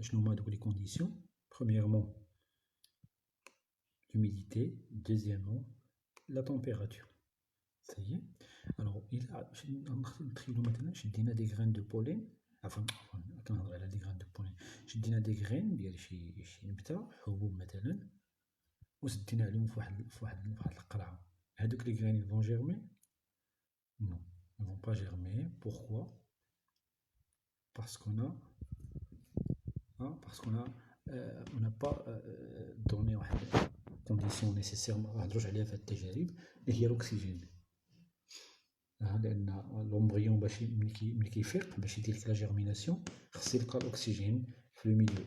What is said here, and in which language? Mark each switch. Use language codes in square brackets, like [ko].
[ar] شنو هما دوك لي conditions؟ [fr] Premièrement, l'humidité. Deuxièmement, la température. Ça y est. [ar] Alors, نتخيلو مثلا شدينا دي غران دو بولين، كنهضر على دي غران دو بولين، شدينا دي غرين ديال شي نبتة حبوب مثلا وسدينا عليهم في واحد القرعة. هادوك لي غرين [fr] vont germer؟ Non, ils vont pas germer. Pourquoi? Parce qu'on n'a pas donné واحد condition nécessaire [ar] ما نهضروش عليها في هاد التجارب اللي هي [fr] l'oxygène. [ar] لأن l'embryon ملي كيفيق باش يدير لك لا جيرميناسيون خص يلقى الأكسجين في الميليو.